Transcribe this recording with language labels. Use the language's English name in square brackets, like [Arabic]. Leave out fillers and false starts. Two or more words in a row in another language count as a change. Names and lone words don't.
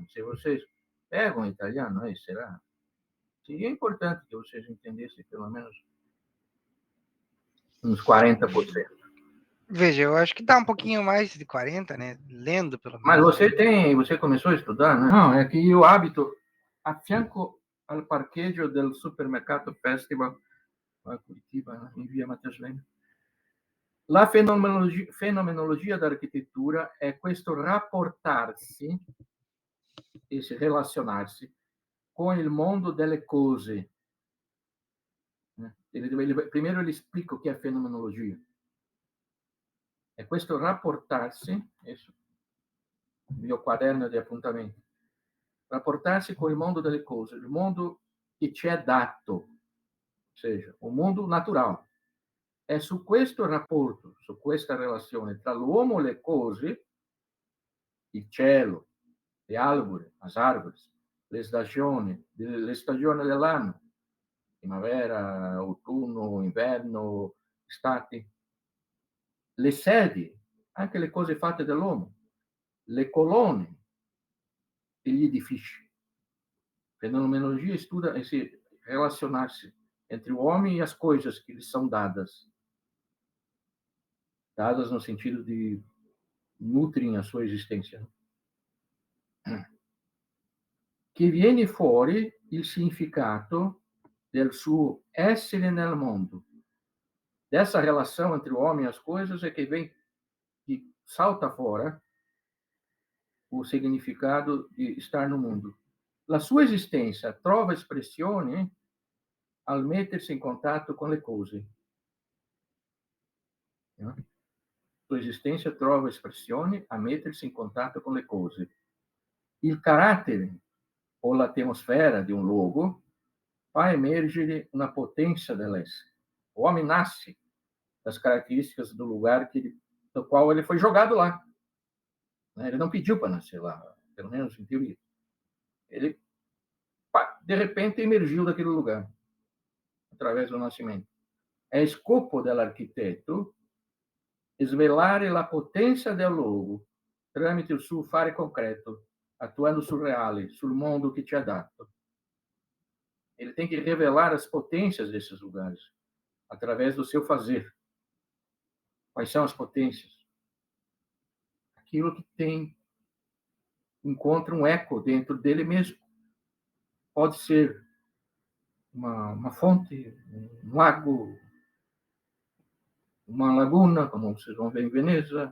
[Portuguese] Se vocês pegam italiano, aí será? Seria importante que vocês entendessem pelo menos uns 40%. Veja, eu acho que dá um pouquinho mais de 40, né? Lendo, pelo Mas menos. você começou a estudar, né? Não, é que o hábito, [Italian] a fianco al parcheggio del [Portuguese] Supermercato Festival, a Curitiba, né? Em via Matheus Leme. [Italian] La fenomenologia [Portuguese] da arquitetura é [Italian] questo rapportarsi, [Portuguese] esse relacionar-se com o mundo [Italian] delle cose. [Portuguese] Primeiro ele explica o que é fenomenologia. [Italian] É questo rapportarsi, isso, mio quaderno di appuntamenti, rapportarsi con il mondo delle cose, il mondo che ci è dato, [Portuguese] ou seja, o mundo natural. [Italian] È su questo rapporto, su questa relazione tra l'uomo e le cose, il cielo, le alberi, [Portuguese] as árvores, [Italian] le stagioni dell'anno, primavera, autunno, inverno, estate, le sedi, anche le cose fatte dall'uomo, le colonne e gli edifici. [Portuguese] Fenomenologia estuda esse relacionar-se entre o homem e as coisas que lhe são dadas. Dadas no sentido de nutrem a sua existência. [Italian] Che viene fuori il significato del suo essere nel mondo. [Portuguese] Dessa relação entre o homem e as coisas é que salta fora o significado de estar no mundo. [Italian] La sua existência trova espressione al mettersi in contatto con le cose. Sua existência trova espressione a mettersi in contatto con le cose. Il carattere o l'atmosfera di un luogo fa emergere una potenza dell'essere. [Portuguese] O homem nasce das características do lugar do qual ele foi jogado lá. Ele não pediu para nascer lá, pelo menos em teoria. Ele, de repente, emergiu daquele lugar, através do nascimento. [Italian] È scopo dell'architetto svelare la potenza del luogo tramite il suo fare concreto, atuando sul reale, sul mondo [Portuguese] que te é [Italian] dato. [Portuguese] Ele tem que revelar as potências desses lugares, através do seu fazer. Quais são as potências? Aquilo que encontra um eco dentro dele mesmo. Pode ser uma fonte, um lago, uma laguna, como vocês vão ver em Veneza.